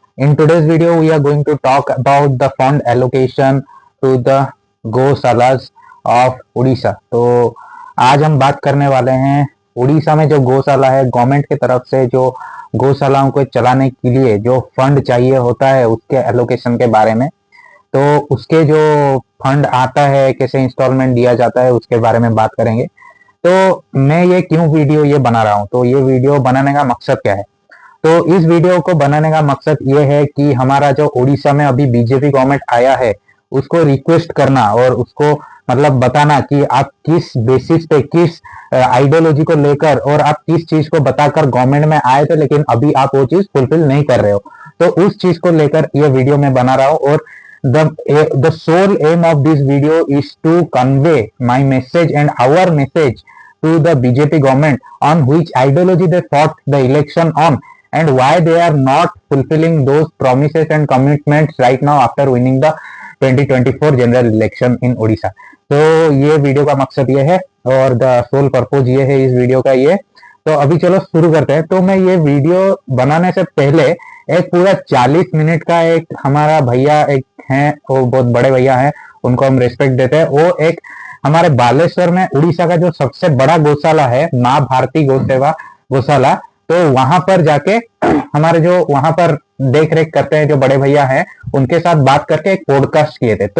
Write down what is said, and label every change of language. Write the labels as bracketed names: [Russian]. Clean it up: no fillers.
[English] In today's video, we are going to talk about the fund allocation to the गौशालाज of Orissa. [Hindi] तो आज हम बात करने वाले हैं उड़ीसा में जो गौशाला है, गवर्नमेंट की तरफ से जो गौशालाओं को चलाने के लिए जो फंड चाहिए होता है उसके एलोकेशन के बारे में। तो उसके जो फंड आता है, कैसे इंस्टॉलमेंट दिया जाता है, उसके बारे में बात करेंगे। तो मैं ये क्यों वीडियो ये बना रहा हूँ, तो ये वीडियो बनाने का मकसद क्या है। तो इस वीडियो को बनाने का मकसद ये है कि हमारा जो उड़ीसा में अभी बीजेपी गवर्नमेंट आया है उसको रिक्वेस्ट करना और उसको मतलब बताना कि आप किस बेसिस पे, किस आइडियोलॉजी को लेकर और आप किस चीज को बताकर गवर्नमेंट में आए थे, लेकिन अभी आप वो चीज फुलफिल नहीं कर रहे हो। तो उस चीज को लेकर ये वीडियो में बना रहा हूँ। [English] और the sole aim of this video is to convey my message and our message to the BJP government on which ideology they fought the election on and why they are not fulfilling those promises and commitments right now after winning the 2024 general election in Odisha। [Hindi] तो ये video का मकसद ये है और [English] the sole purpose [Hindi] ये है इस वीडियो का ये। तो अभी चलो शुरू करते हैं। तो मैं ये वीडियो बनाने से पहले एक पूरा 40 मिनट का एक हमारा भैया एक हैं, वो बहुत बड़े भैया हैं, उनको हम रेस्पेक्ट देते हैं। वो एक हमारे बालेश्वर में उड़ीसा का जो सबसे बड़ा गौशाला है, माँ भारती गौसेवा गौशाला, तो वहां पर जाके हमारे जो वहां पर देख रेख करते हैं जो बड़े भैया हैं, उनके साथ बात करके एक पॉडकास्ट किए थे।